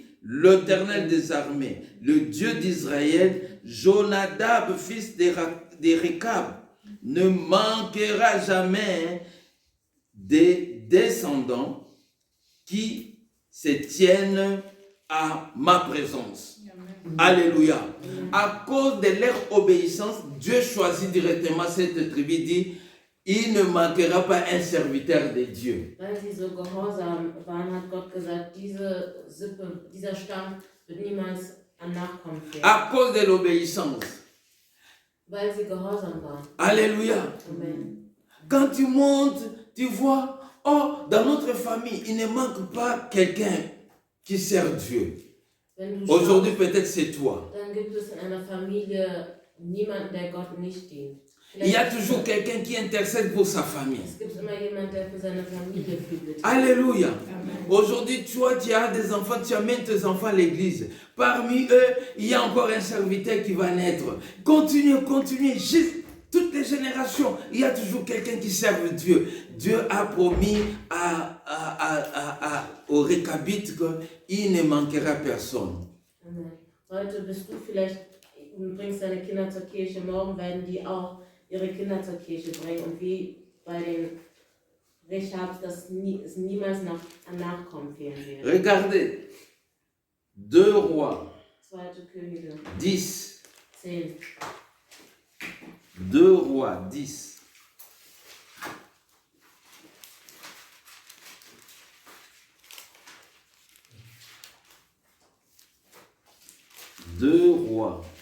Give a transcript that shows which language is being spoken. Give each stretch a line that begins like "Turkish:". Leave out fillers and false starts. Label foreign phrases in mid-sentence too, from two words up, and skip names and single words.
French: L'Éternel des armées, le Dieu d'Israël, Jonadab, fils de Rekab, ne manquera jamais des descendants qui se tiennent à ma présence. Alléluia. À cause de leur obéissance, Dieu choisit directement cette tribu, dit, il ne manquera pas un serviteur de Dieu.
German: Weil sie so gehorsam waren, hat Gott gesagt, diese Sippe, dieser Stamm wird niemals an Nachkommen fehlen.
French: À cause de l'obéissance.
German: Weil sie gehorsam waren.
French: Alléluia. Amen. Quand tu montes, tu vois, oh, dans notre famille, il ne manque pas quelqu'un qui sert Dieu.
German: Wenn du
French: Aujourd'hui,
German: schaust,
French: peut-être c'est toi.
German: dann gibt es in einer Familie niemanden, der Gott nicht dient.
French: Il y a toujours quelqu'un qui intercède pour sa famille.
German: Es gibt immer jemanden, der für seine Familie viel bittet.
French: Alléluia. Amen. Aujourd'hui, toi, tu as des enfants, tu amènes tes enfants à l'église. Parmi eux, il y a encore un serviteur qui va naître. Continue, continue. Juste toutes les générations, il y a toujours quelqu'un qui serve Dieu. Dieu a promis aux Récabites qu'il ne manquera personne. Amen.
German: Heute bist du vielleicht, du bringst deine Kinder zur Kirche, morgen werden die auch ihre Kinder zur Kirche bringen. Und wie bei den Rechabs, dass es niemals an Nachkommen fehlen wird.
French: Regardez, 2 Rois
German: 2. Könige 10.
French: 10. 2 Rois 10. Deux rois.